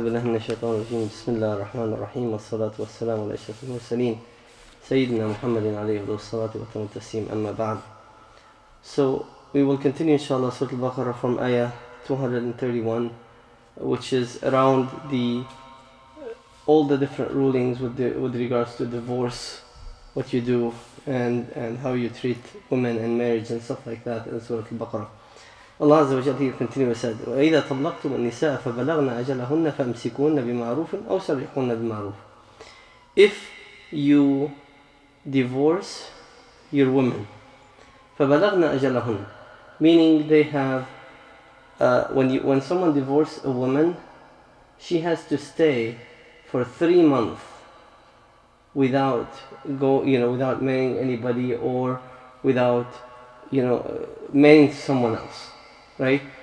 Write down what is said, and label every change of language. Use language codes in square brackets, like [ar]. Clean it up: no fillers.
[ar] بالله من الشيطان الرجيم بسم الله الرحمن الرحيم والصلاة والسلام على أشرف المرسلين سيدنا محمد عليه الصلاة والتسليم أما بعد. [en] So we will continue inshallah Surah Baqarah from ayah 231, which is around all the different rulings with regards to divorce, what you do and how you treat women in marriage and stuff like that in Surah Baqarah. Allah Azza wa Jalla here continues said, [ar] وَإِذَا طَلَّقْتُمُ النِّسَاءَ فَبَلَغْنَ أَجَلَهُنَّ فَأَمْسِكُوهُنَّ بِمَعْرُوفٍ أَوْ سَرِّحُوهُنَّ بِمَعْرُوفٍ. [en] If you divorce your women, [ar] فَبَلَغْنَ أَجَلَهُنَّ, [en] meaning they have, when someone divorces a woman, she has to stay for 3 months without marrying anybody or without marrying someone else, right?